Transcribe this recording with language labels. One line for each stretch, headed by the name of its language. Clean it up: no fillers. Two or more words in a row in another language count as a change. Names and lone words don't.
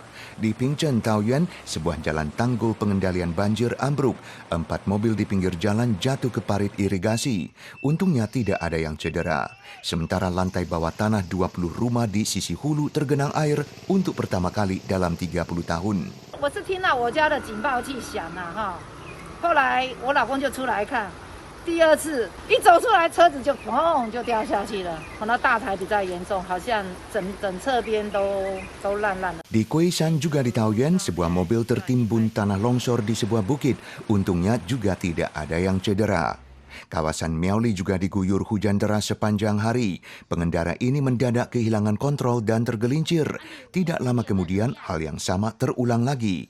Indonesian: Di Pingchen, Taoyuan, sebuah jalan tanggul pengendalian banjir ambruk. 4 mobil di pinggir jalan jatuh ke parit irigasi. Untungnya tidak ada yang cedera. Sementara lantai bawah tanah 20 rumah di sisi hulu tergenang air untuk pertama kali dalam 30 tahun.
Chinese: 我是听到我家的警报器响了哈，后来我老公就出来看。第二次一走出来，车子就砰就掉下去了。那大台比较严重，好像整侧边都烂了。
Indonesian: Di Kuishan juga di Taoyuan, sebuah mobil tertimbun tanah longsor di sebuah bukit. Untungnya juga tidak ada yang cedera. Kawasan Miaoli juga diguyur hujan deras sepanjang hari. Pengendara ini mendadak kehilangan kontrol dan tergelincir. Tidak lama kemudian, hal yang sama terulang lagi.